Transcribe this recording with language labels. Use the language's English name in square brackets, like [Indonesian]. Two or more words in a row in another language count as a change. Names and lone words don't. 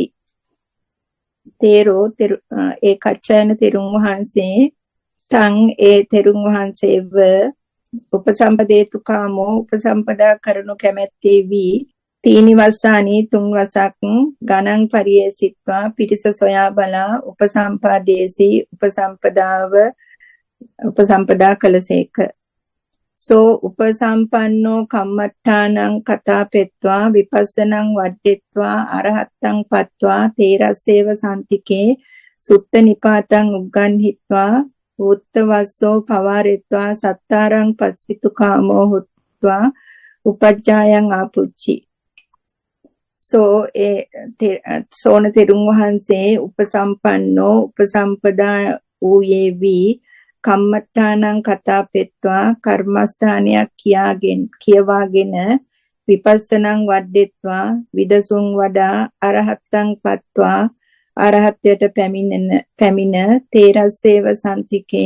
[Sinhala] තේරෝ ඒ කච්චායන තෙරුන් වහන්සේ තං ඒ තෙරුන් වහන්සේව [Pali] උපසම්පදේතු කාමෝ [Sinhala] උපසම්පදා කරනු කැමැත්තේ වී [Pali] තීනි වස්සානි [Sinhala] 3 වසක් ගණන් පරියේසිත්වා පිරිස සොයා බලා උපසම්පාදේසි උපසම්පදා [Pali] කළසේක සෝ උපසම්පන්නෝ කම්මට්ඨානං කතාපෙත්වා විපස්සනං වඩ්ඩෙත්වා අරහත්තං පත්වා තේරස්සේව සම්තිකේ සුත්ත නිපාතං උග්ගන්හිත්වා උත්තවස්සෝ පවාරෙත්වා සත්තාරං පස්සිතුකාමෝ හුත්වා උපජ්ජායං ආපුච්චි සෝ [Sinhala] ඒ සෝන තෙරුන් වහන්සේ උපසම්පන්නෝ උපසම්පදා වූයේ වී [Pali] කම්මට්ඨානං කතාපෙත්වා [Sinhala] කර්මස්ථානයක් [Pali] කියවාගෙන විපස්සනං වඩ්ඩෙත්වා [Sinhala] විදසුන් වඩා [Pali] අරහත්තං පත්වා [Sinhala] අරහත්ත්වයට පැමිණ [Pali] තේරස්සේව සම්තිකේ